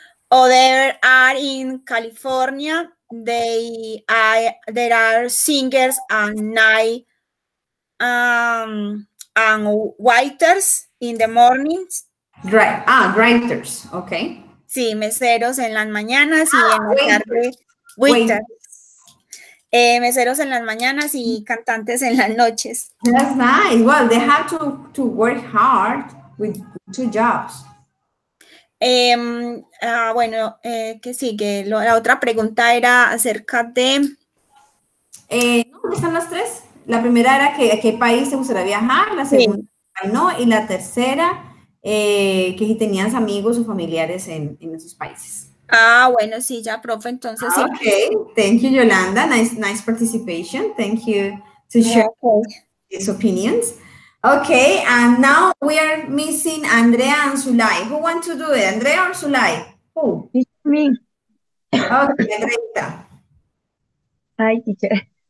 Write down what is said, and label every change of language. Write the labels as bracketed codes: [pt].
[en] Other are in California. There are singers and night and waiters in the mornings. Writers, okay. [es] Sí, meseros en las mañanas y en la tarde. Waiters. Meseros en las mañanas y cantantes en las noches. [en] That's nice. Well, they have to work hard with 2 jobs. [es] Bueno, ¿qué sigue? La otra pregunta era acerca de... ¿Dónde están las 3? La primera era que a qué país te gustaría viajar, la segunda, sí. No, y la tercera, que si tenías amigos o familiares en esos países. Bueno, sí, ya, profe, entonces sí. [en] Okay, thank you, Yolanda. Nice participation. Thank you to share these opinions. Okay, and now we are missing Andrea and Sulay. Who want to do it, Andrea or Sulay? Who? It's me. Okay, Andrea. Hi, teacher.